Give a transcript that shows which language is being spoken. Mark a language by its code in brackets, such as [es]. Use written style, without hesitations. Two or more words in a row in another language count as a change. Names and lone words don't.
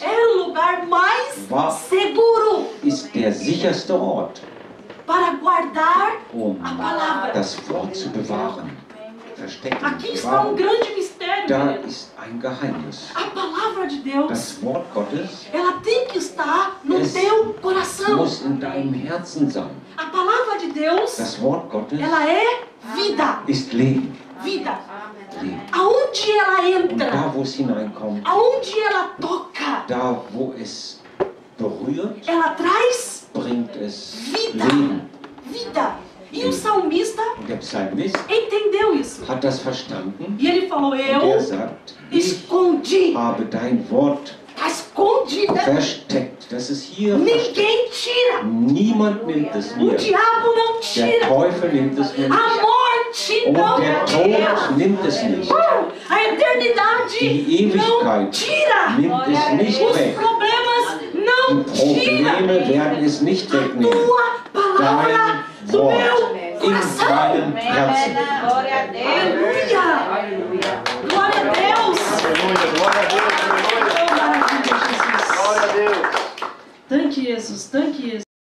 [pt] era o lugar mais [de] War- [pt] seguro [de] ist der sicherste Ort, [pt] para guardar [de] um [pt] a palavra. [de] das Wort zu bewahren. Verstecken, [pt] Aqui está um [de] bewahren. [pt] grande mistério, [de] Da [pt] querido. [de] ist ein Geheimnis. [pt] A palavra de Deus, [de] Das Wort Gottes [pt] ela tem que estar no [de] Es [pt] teu coração. [de] muss in deinem Herzen sein. [pt] A palavra de Deus, [de] Das Wort Gottes [pt] ela é vida. [de] ist Leben. [pt] Vida. [de] Leben. [pt] Aonde ela [de] Und da, [pt] entra, [de] wo es hineinkommt, [pt] aonde ela toca, [de] da, wo es berührt, [pt] ela traz [de] bringt es [pt] Vida. [de] Leben. [pt] vida. E o salmista [de] Und der Psalmist [pt] entendeu isso. [de] hat das verstanden [pt] E ele falou, [de] und er [pt] eu [de] sagt, ich [pt] escondi. [de] habe dein Wort [pt] Está escondida. [de] versteckt. Das ist hier versteckt. [pt] Ninguém tira. [de] Niemand nimmt es [pt] O [de] mir. [pt] diabo não [de] Der [pt] tira. [de] Teufel nimmt es mir [pt] A [de] nicht. [pt] morte [de] Und [pt] não [de] der [pt] tira. [de] Tod nimmt es nicht. [pt] A eternidade [de] Die [pt] não [de] Ewigkeit [pt] tira. [de] nimmt es nicht [pt] Os [de] weg. [pt] problemas [de] Die [pt] não [de] Probleme [pt] tira. [de] werden es nicht wegnehmen. [pt] Tua palavra [de] Dein [pt] do [de] Wort [pt] meu [de] in [pt] coração. [de] meinem Herzen. [pt] Glória a Deus. Aleluia. Glória a Deus. Aleluia, glória a Deus, aleluia. Oh, maravilha, Jesus. Glória a Deus. [en] Thank you, Jesus. Thank you, Jesus.